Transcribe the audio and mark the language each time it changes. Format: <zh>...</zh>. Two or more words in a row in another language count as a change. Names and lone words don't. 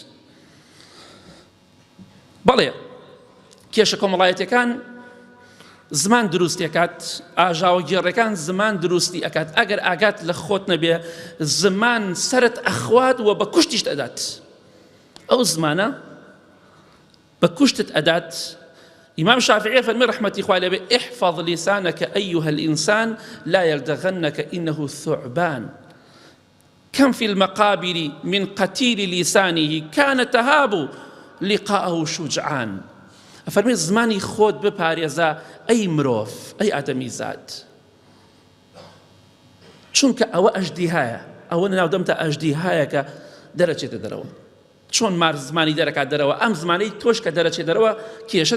<ckb>بەڵێ کێشە کۆمەڵایەتیەکان زمان دروستی ئەکات ئاژاوە گێڕەکان زمان دروستی ئەکات ئەگەر ئاگات لە خۆت نەبێ زمان سەرت ئەخوات و بە کوشتیشت ئەدات ئەو زمانە بە کوشتت ئەدات ئیمام شافعی فەرمی ڕەحمەتی خوای لێبێ</ckb> <ar>احفظ لسانك أيها الإنسان لا يلدغنك إنه ثعبان كم في المقابر من قتيل لسانه كان تهاب لقاءه شجعان</ar> <ckb>ئەفەرمێ زمانی خۆت بپارێزە ئەی مرۆڤ ئەی ئادەمیزاد چونکە ئەوە ئەژدیهایە ئەوە ناودەمتە ئەژدیهایە کە دەرەچێتە دەرەوە چۆن مار زمانی دەرەکات دەرەوە ئەم زمانەی تۆش کە دەرەچێت دەرەوە کێشت</ckb>